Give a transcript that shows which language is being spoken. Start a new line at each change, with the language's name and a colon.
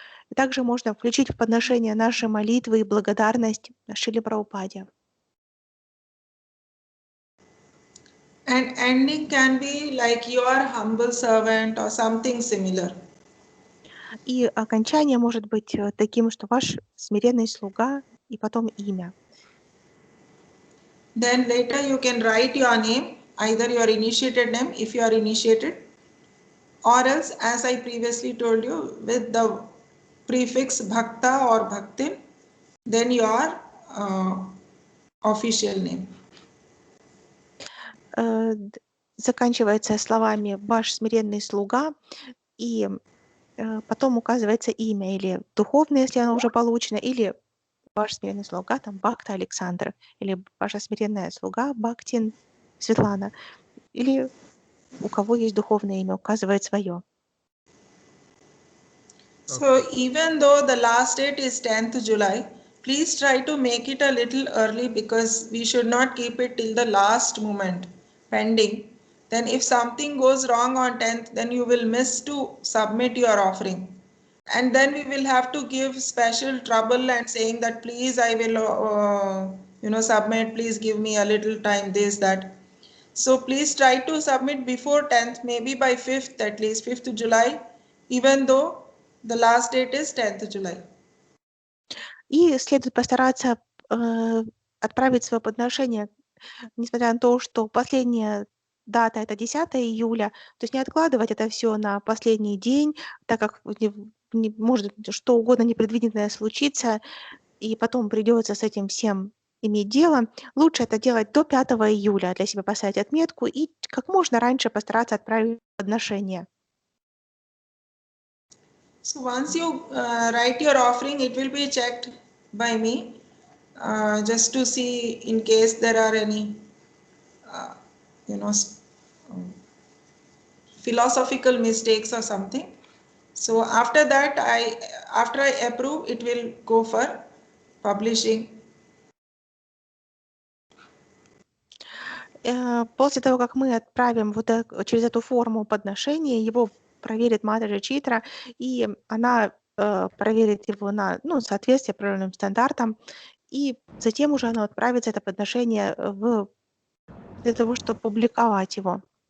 Russian: И также можно включить в подношение наши молитвы и благодарность Шриле Прабхупаде.
English: And ending can be like your humble servant or something similar.
Russian: И окончание может быть таким, что ваш смиренный слуга и потом имя.
English: Then later you can write your name, either your initiated name if you are initiated, or else, as I previously told you, with the prefix Bhakta or Bhaktin, then your official name.
Russian: Заканчивается словами «ваш смиренный слуга», и потом указывается имя, или духовное, если оно уже получено, или ваш смиренный слуга, там, Бхакта Александр, или ваша смиренная слуга Бхактин Светлана, или у кого есть духовное имя, указывает свое.
English: So even though the last date is 10th July, please try to make it a little early, because we should not keep it till the last moment pending. Then if something goes wrong on 10th, then you will miss to submit your offering. And then we will have to give special trouble and saying that please I will submit, please give me a little time, this, that. So please try to submit before 10th, maybe by 5th, at least 5th July, even though the last date is 10th July.
Russian: И следует постараться отправить свое подношение, несмотря на то, что последняя дата — это 10 июля, то есть не откладывать это все на последний день, так как может что угодно непредвиденное случиться, и потом придется с этим всем иметь дело. Лучше это делать до 5 июля, для себя поставить отметку и как можно раньше постараться отправить подношение.
English: So once you write your offering, it will be checked by me, just to see in case there are any philosophical mistakes or something. So after that, after I approve, it will go for publishing.
Russian: После того, как мы отправим через эту форму подношения, его проверит Матаджи Читра, и она проверит его на соответствие определенным стандартам, и затем уже оно отправится, это подношение, для того, чтобы публиковать его.